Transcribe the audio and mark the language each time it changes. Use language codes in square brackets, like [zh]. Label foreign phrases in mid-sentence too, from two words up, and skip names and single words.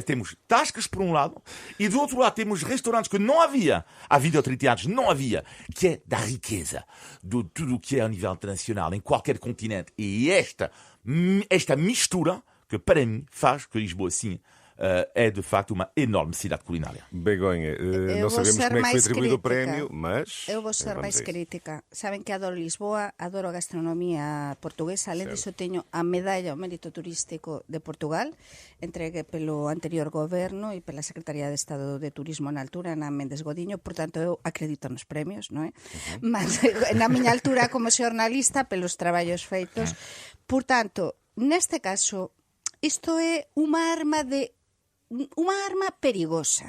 [pt] Temos tascas por um lado e do outro lado temos restaurantes que não havia há 20 ou 30 anos, não havia, que é da riqueza, de tudo o que é a nível internacional, em qualquer continente. E esta mistura, que para mim faz que Lisboa, sim, é de facto uma enorme cidade culinária. Begonha, não sabemos como é que foi atribuído o prémio, mas... [gl] Eu vou ser máis crítica. Saben que adoro Lisboa, adoro a gastronomía portuguesa, além disso teño a medalla ao mérito turístico de Portugal, entregue pelo anterior goberno e pela Secretaría de Estado de Turismo na altura, Ana Méndez Godiño, portanto eu acredito nos premios, non é? Mas na miña altura como xornalista, pelos traballos feitos, portanto, neste caso, isto é unha arma perigosa.